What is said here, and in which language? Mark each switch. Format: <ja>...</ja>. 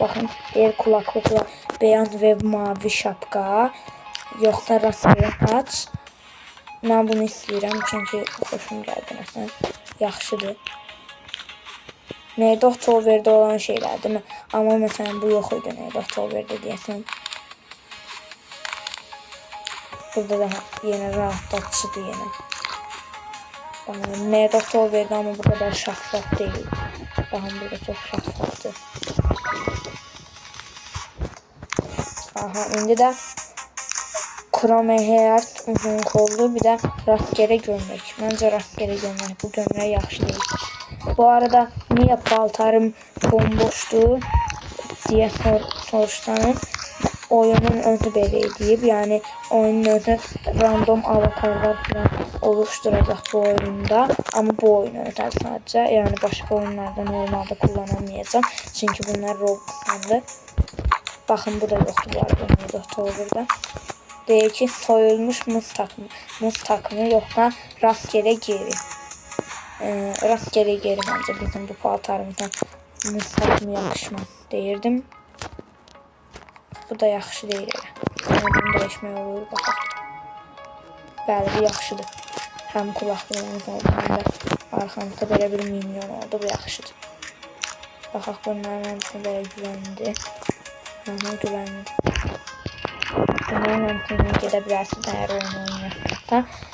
<az>Baxın, bir kulaklıqla beyaz ve mavi şapka. Yoxsa rastgele aç. Mən bunu istəyirəm çünki xoşum gəldi məsələn. Yaxşıdır. Nedo Tower'da olan şeylərdir mi? Amma məsələn bu yox idi Nedo Tower'da deyəsən. Burada da yenə rahatlatıcıdır yenə.</az> <tr>Nedo Tower'da amma bu kadar şeffaf değil.</tr> <az>Baxın burada çox şeffaftır. Aha, indi də Chrome Heart uzun kollu, bir də rastgele gömlək. Məncə rastgele gömlək. Bu gömlək yaxşı deyil. Bu arada niyə paltarım bomboşdur deyə soruşsanız, oyunun özü belə edib. Yəni oyunun özü random avatarlar falan oluşturacaq bu oyunda. Amma bu oyuna özel sadəcə. Yəni başqa oyunlarda normalda kullanamayacağım. Çünki bunlar Roblox'tandır. Baxın bu da yoxdur bu arada Nedo Tower'da. Deyir ki, soyulmuş muz takımı yoxsa rastgele geri.</az> <tr>Rastgele geri bence bizim bu paltarımızdan muz takımı yakışmaz deyirdim.</tr> <az>Bu da yaxşı deyil elə. Bunu dəyişmək olur, baxaq. Bəli, bu yaxşıdır. Həm qulaqlığımız oldu, həm də arxamızda belə bir minyon oldu, bu yaxşıdır. Baxaq, bunların hamısını belə güvənlidir. Güvənlidir. Bunların hamısını gedə bilərsiniz əgər oyunu oynayırsa.</az>